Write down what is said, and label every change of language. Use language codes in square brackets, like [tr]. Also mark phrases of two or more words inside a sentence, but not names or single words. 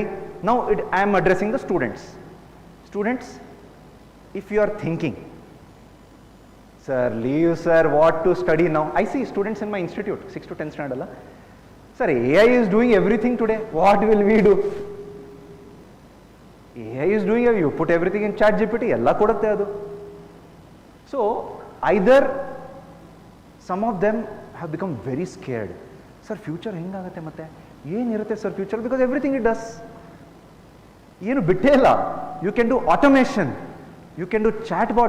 [en] Now I am addressing the students. Students, if you are thinking, sir, leave sir, what to study now? I see students in my institute, 6 to 10 standard. Sir, AI is doing everything today. What will we do? AI is doing, you put everything in ChatGPT, [kn] ಎಲ್ಲಾ ಕೊಡುತ್ತೆ ಅದು. [en] So either some of them have become very scared. [kn] Sir, future ಹೆಂಗಾಗುತ್ತೆ ಮತ್ತೆ? ಏನ್ ಇರುತ್ತೆ sir future? [en] Because everything it does. [kn] ಏನು ಬಿಟ್ಟೇ ಇಲ್ಲ. [en] You can do automation. You can do chatbot.